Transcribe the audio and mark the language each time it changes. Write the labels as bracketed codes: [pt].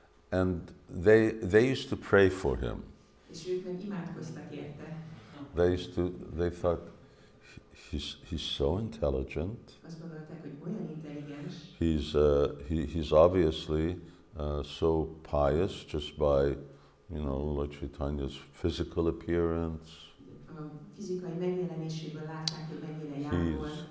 [en] And they used to pray for him. [hu] És ők meg imádkoztak érte. [en] They thought, he's so intelligent. [hu] Azt gondolták, hogy olyan intelligens. [en] He's obviously so pious just by, Lord Chaitanya's physical appearance. [hu] A fizikai megjelenéséből látták, hogy mennyire járul.